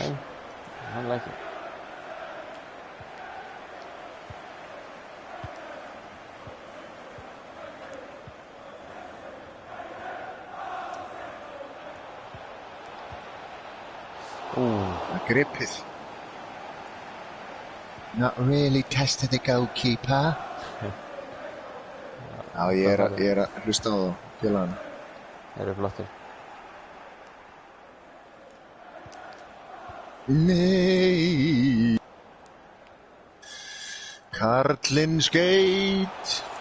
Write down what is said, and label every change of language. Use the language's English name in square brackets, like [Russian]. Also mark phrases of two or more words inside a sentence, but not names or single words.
[Icelandic] Nei, hann ekki. Gripið. [English] Not really tested the goalkeeper. [Icelandic] Já, ég er að hlusta á það, félagann. Þeir eru flottir. Nei. Karlinn skeit.